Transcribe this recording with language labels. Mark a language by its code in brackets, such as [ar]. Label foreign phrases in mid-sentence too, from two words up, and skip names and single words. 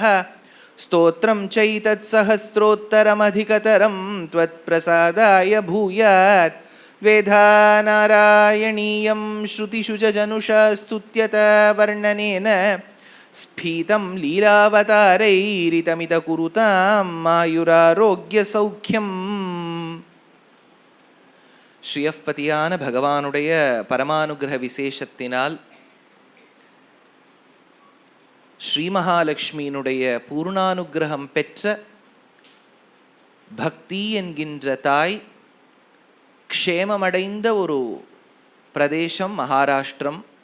[sa] स्तोत्रं चैतत्सहस्रोत्तरमधिकतरं त्वत्प्रसादाय भूयात्. वेदानारायणीयं श्रुतिषु च जनुषा स्तुत्यता वर्णनेन स्फीतं लीलावतारैरितमित कुरुतां मायुरारोग्यसौख्यम्. [ta] ஸ்ரீயப்பதியான பகவானுடைய பரமானுகிரக விசேஷத்தினால் ஸ்ரீ மகாலட்சுமியினுடைய பூர்ணானுகிரகம் பெற்ற பக்தி என்கின்ற தாய் க்ஷேமமடைந்த ஒரு பிரதேசம் மகாராஷ்டிரம்.